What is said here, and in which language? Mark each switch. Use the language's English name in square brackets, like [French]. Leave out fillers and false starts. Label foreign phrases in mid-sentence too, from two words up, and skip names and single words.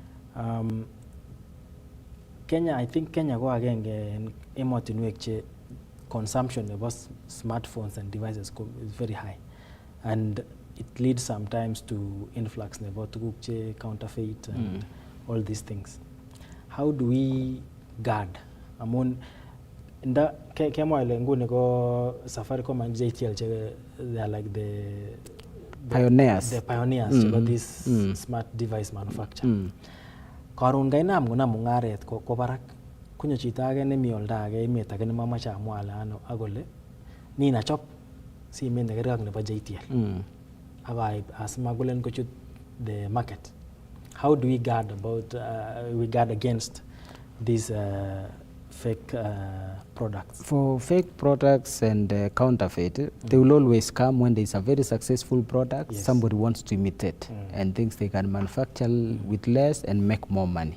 [English] Kenya, I think Kenya go again consumption of smartphones and devices is very high, and it leads sometimes to influx about counterfeit and all these things. How do we guard? Safaricom and JTL, they are like the pioneers. The pioneers about this smart device manufacture. [Kalenjin] Karun gaina muna Mungaret ko barak kunyo chita age ne miolda age imeta age ne mama cha mwala ano agole ni na chop si mende gere ne ba JTL. Aba asmagulen ko chut [English] the market. How do we guard against these fake products? For fake products and counterfeit, they will always come when there is a very successful product, somebody wants to imitate and thinks they can manufacture with less and make more money.